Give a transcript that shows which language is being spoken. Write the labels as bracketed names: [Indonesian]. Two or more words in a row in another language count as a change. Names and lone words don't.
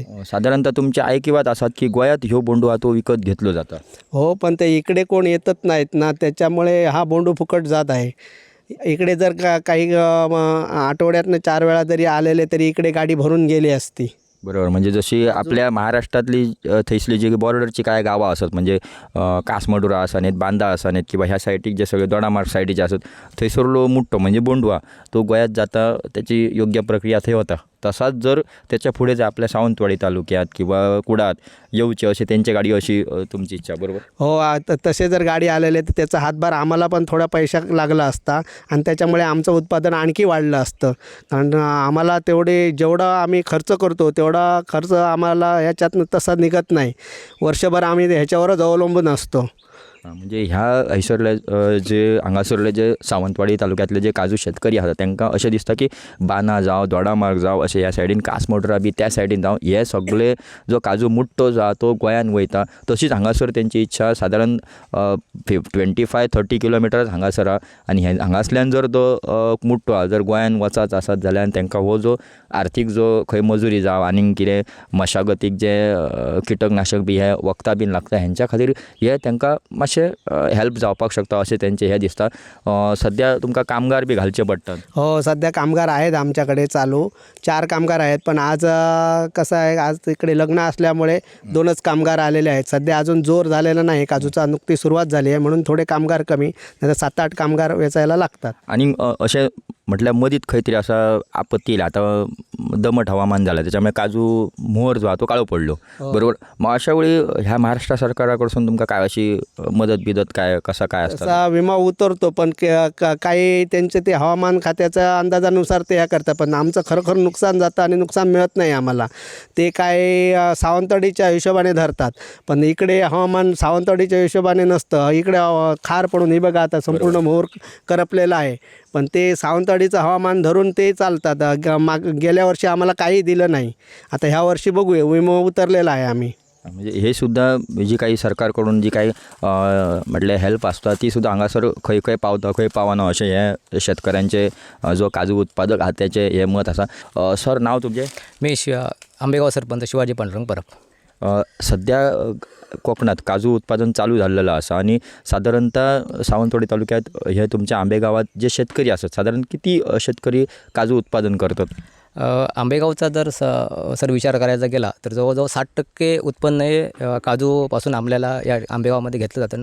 [Marathi] साधारणतः तुमच्या ऐकिवात असतात की [Konkani] गोयात ह्यो बोंडू हा तो विकत घेतलो जाता. [Marathi] हो, पण ते इकडे कोण येतच नाहीत ना, त्याच्यामुळे हा बोंडू फुकट जात आहे. इकडे जर काही आठवड्यातनं 4 वेळा जरी आलेले तरी इकडे गाडी भरून गेली असती. बरोबर. म्हणजे जशी आपल्या महाराष्ट्रातली [Konkani] थंयसली जी बॉर्डरची काय गांवां आसत म्हणजे कासमडुरा आसात, बांदा आसात किंवा ह्या सायटीक जे सगळे दोडामार्ग सायटीचे आसत थंयसरलो मुठ्ठो म्हणजे बोंडू हा तो गोंयांत जाता, त्याची योग्य प्रक्रिया थंय वता. [Marathi] तसाच जर त्याच्या पुढे जर आपल्या सावंतवाडी तालुक्यात किंवा कुडाळात येवचे असे त्यांची गाडी अशी तुमची इच्छा? बरोबर. हो, तसे जर गाडी आलेले तर त्याचा हातभार आम्हाला पण थोडा पैसा लागला असता आणि त्याच्यामुळे आमचं उत्पादन आणखी वाढलं असतं. कारण आम्हाला जेवढा आम्ही खर्च करतो तेवढा खर्च आम्हाला ह्याच्यातनं तसा निघत नाही. वर्षभर आम्ही ह्याच्यावरच अवलंबून असतो. [Konkani] म्हणजे ह्या हैसरले जे हांगासरले जे सावंतवाडी तालुक्यातले जे काजू शेतकरी आसात तांकां अशें दिसता की बाना जावं दोडामार्ग जावं अशें ह्या सायडीन कासमोड्रा बी त्या सायडीन जावं हे सगळे जो काजू मुठ्ठो जो तो गोंयान वयता. तशीच हांगासर तेंची इच्छा सादारण 25-30 किलोमिटर हांगासर आहा. आनी हांगासल्यान जर तो मुठ्ठो आहा जर गोंयान वचत आसत जाल्यार तांकां हो जो आर्थीक जो खंय मजुरी जावं आनीक कितें मशागतीक जे किटकनाशक बी हे वखदां बीन लागता हेंच्या खातीर हे तांकां मातशें हेल्प जावपाक शकता अशें तेंचे हे दिसता. सध्या तुमकां कामगार बी घालचे पडटात? [Marathi] हो, सध्या कामगार आहेत आमच्याकडे चालू 4 कामगार आहेत. पण आज कसं आहे, आज तिकडे लग्न असल्यामुळे 2च कामगार आलेले आहेत. सध्या अजून जोर झालेला नाही, काजूचा नुकती सुरुवात झाली आहे म्हणून थोडे कामगार कमी, नाही तर 7-8 कामगार वेचायला लागतात. [Konkani] आणि असे म्हटल्यार मदींच खंय तरी असा आपत्ती येयला. [Marathi] आता दमट हवामान झालं त्याच्यामुळे काजू मोहर जो आहे तो काळो पडलो. बरोबर. मग अशा वेळी ह्या महाराष्ट्र सरकाराकडसून तुमका काय अशी मदत बिदत काय कसा काय असतं? तसा विमा उतरतो, पण काही त्यांचे ते हवामान खात्याच्या अंदाजानुसार ते ह्या करतात, पण आमचं खरोखर नुकसान जातं आणि नुकसान मिळत नाही आम्हाला. ते काय सावंतवाडीच्या हिशोबाने धरतात, पण इकडे हवामान सावंतवाडीच्या हिशोबाने नसतं. इकडे खार पडून ही बघा आता संपूर्ण मोहर करपलेला आहे, पण ते सावंतवाडीचं हवामान धरून ते चालतात. गेल्या वर्षी आम्हाला काही दिलं नाही. आता ह्या वर्षी बघूया, विमा उतरलेला आहे आम्ही. म्हणजे हे सुद्धा जी काही सरकारकडून जी काही म्हटले [Konkani] हेल्प असता ती सुद्धा हांगासर खंय खंय पावता खंय पावना अशें हे शेतकऱ्यांचे जो काजू उत्पादक आहा त्याचे हे मत आसा. सर, नाव तुमचें? [Marathi] मी आंबेगाव सरपंच शिवाजी पांडुरंग परब. सध्या कोकणात काजू उत्पादन चालू झालेलं आसा आणि साधारणतः सावंतवाडी तालुक्यात हे तुमच्या आंबेगावात जे शेतकरी असतात साधारण किती शेतकरी काजू उत्पादन करतात? आंबेगावचा जर सर विचार करायचा गेला तर जवळजवळ 60% उत्पन्न हे काजूपासून आपल्याला या आंबेगावामध्ये घेतलं जातं.